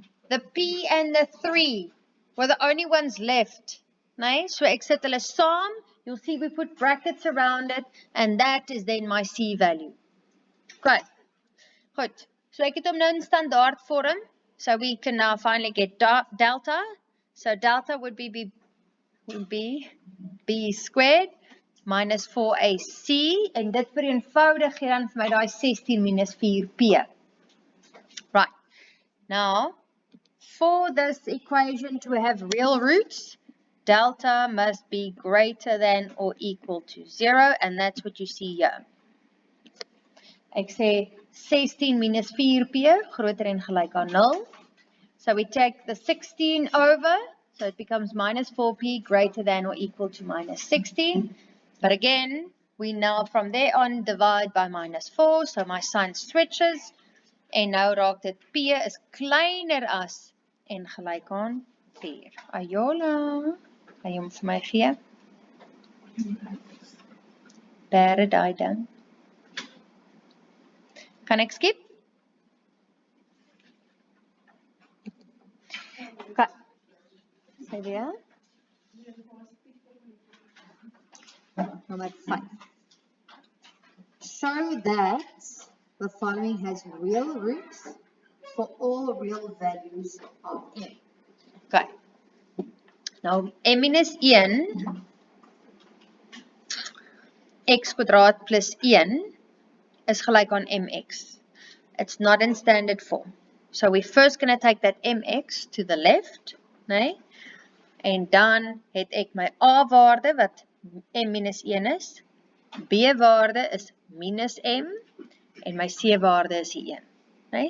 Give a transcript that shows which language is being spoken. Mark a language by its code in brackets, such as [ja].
[en] The p and the 3 were the only ones left. Nee? [af] So ek sit hulle saam. [en] You'll see we put brackets around it, and that is then my C value. Okay. Good. [af] So ek het hom nou in standaard vorm. [en] So we can now finally get delta. So delta would be b squared minus 4ac. [af] En dit vereenvoudig gee dan vir my daai 16 minus 4p. Right. [en] Now, for this equation to have real roots, delta must be greater than or equal to 0, and that's what you see here. [af] Ek sê 16 minus 4p, groter en gelyk aan 0. [en] So we take the 16 over, so it becomes minus 4p greater than or equal to minus 16. But again, we now from there on divide by minus 4, so my sign switches. [af] En nou raak dit p is kleiner as en gelyk aan 4. Ayola. Kan jy hom vir my gee? Bere daai ding. Kan ek skip? Okay. Sê weer. [en] Number 5. Show that the following has real roots for all real values of m. Okay. [af] Nou, m minus 1 x kwadraat plus 1 is gelijk aan mx. [en] It's not in standard form. So we're first going to take that mx to the left, nee? [af] En dan het ek my a waarde wat m minus 1 is, b waarde is minus m, en my c waarde is die 1. Nee?